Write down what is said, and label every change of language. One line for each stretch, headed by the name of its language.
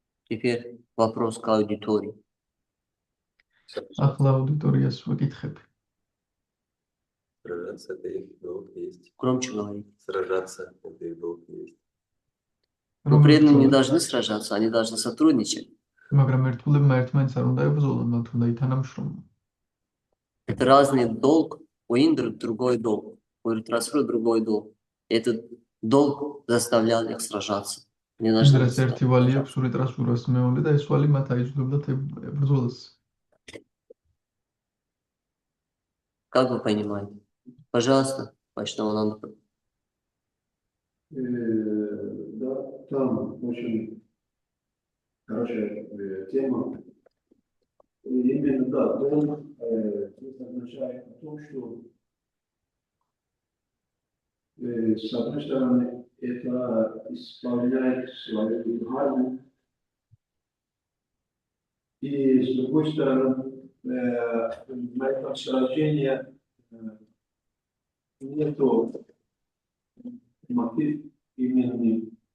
Russian: Теперь вопрос к аудитории.
Georgian: ახლა აუდიტორიას ვეკითხები.
Russian: Сражаться это их долг есть. Громче говорить. Сражаться это их долг есть. Но преданные не должны сражаться, они должны сотрудничать.
Georgian: მაგრამ ერთგულებმა ერთმანეთს არ უნდა ებრძოლონ, მათ უნდა ითანამშრომლონ.
Russian: Это разный долг, у Индры другой долг, у Ритхрасуры другой долг. Этот долг заставлял их сражаться. Они должны
Georgian: ინდრას ერთი ვალი აქვს, ურიტრასურას მეორე და ეს ვალი მათ აიძულებდათ ბრძოლას.
Russian: Как вы понимаете? Пожалуйста, Вайшнавананда. Да, там очень хорошая тема. И именно, да, долг здесь означает о том, что с одной стороны это исполняет свою дхарму, и с другой стороны на этом сражении нету мотив именно